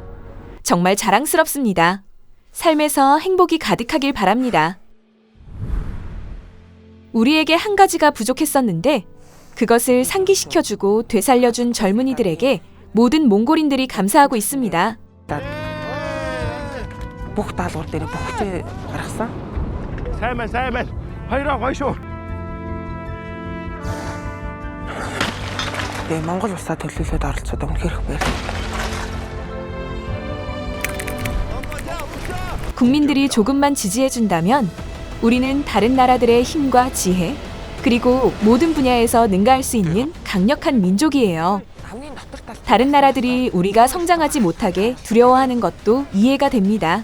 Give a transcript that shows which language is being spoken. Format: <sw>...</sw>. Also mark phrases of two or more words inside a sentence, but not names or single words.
<ko>정말 자랑스럽습니다. 삶에서 행복이 가득하길 바랍니다. 우리에게 한 가지가 부족했었는데 그것을 상기시켜주고 되살려준 젊은이들에게 모든 몽골인들이 감사하고 있습니다.</ko> <mn>бүх даалгавар дээр бүхтэй гаргасан. сайн байна. Хоёроо гоё шүү. Тэгээ Монгол улсаа төлөөлөд оролцоод үнэхээр их баярлалаа.</mn> <ko>국민들이 조금만 지지해준다면 우리는 다른 나라들의 힘과 지혜, 그리고 모든 분야에서 능가할 수 있는 강력한 민족이에요. 다른 나라들이 우리가 성장하지 못하게 두려워하는 것도 이해가 됩니다.</ko>